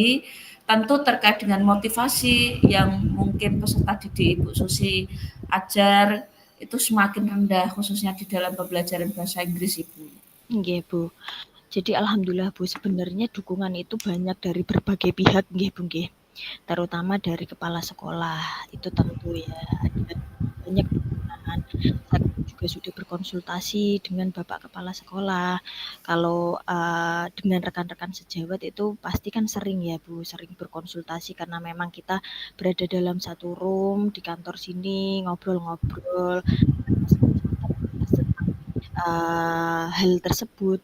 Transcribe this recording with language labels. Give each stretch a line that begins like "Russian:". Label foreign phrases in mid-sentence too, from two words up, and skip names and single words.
Indonesian: Tentu terkait dengan motivasi yang mungkin peserta didik Ibu Susi ajar itu semakin rendah khususnya di dalam pembelajaran bahasa Inggris Ibu. Nggih, Bu. Jadi alhamdulillah Bu, sebenarnya dukungan itu banyak dari berbagai pihak nggih Bu nggih. Terutama dari kepala sekolah, itu tentu ya ada banyak dukungan. Saya juga sudah berkonsultasi dengan Bapak Kepala Sekolah. Kalau, dengan rekan-rekan sejawat itu pasti kan sering ya Bu, sering berkonsultasi karena memang kita berada dalam satu room di kantor sini, ngobrol-ngobrol dengan masing-masing membahas tentang hal tersebut.